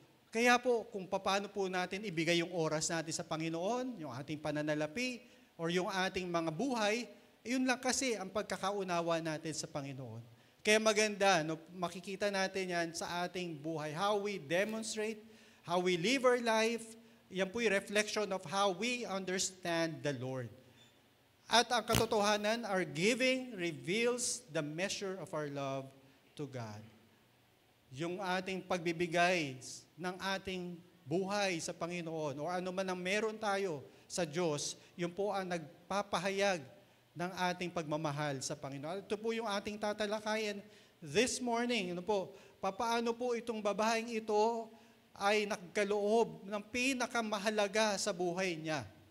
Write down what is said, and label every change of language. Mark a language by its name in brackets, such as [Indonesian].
[Filipino] Kaya po, kung paano po natin ibigay yung oras natin sa Panginoon, yung ating pananalapi, or yung ating mga buhay, yun lang kasi ang pagkakaunawa natin sa Panginoon. Kaya maganda, no, makikita natin yan sa ating buhay. [English] How we demonstrate, how we live our life, [Filipino] yan po yung [English] reflection of how we understand the Lord. [Filipino] At ang katotohanan, [English] our giving reveals the measure of our love to God. [Filipino] Yung ating pagbibigay ng ating buhay sa Panginoon o ano man ang meron tayo sa Diyos, yun po ang nagpapahayag ng ating pagmamahal sa Panginoon. Ito po yung ating tatalakayin [English] this morning. [Filipino] Ano po, papaano po itong babaeng ito ay nagkaloob ng pinakamahalaga sa buhay niya.